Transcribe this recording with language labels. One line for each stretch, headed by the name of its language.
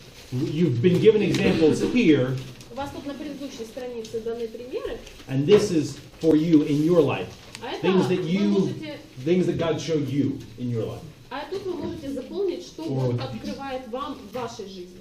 English: You've been given examples here,
Russian: у вас тут на предыдущей странице даны примеры,
English: and this is for you in your life.
Russian: а это
English: Things that
Russian: вы можете,
English: things that God showed you in your life,
Russian: а тут вы можете заполнить, что Бог открывает вам в вашей жизни.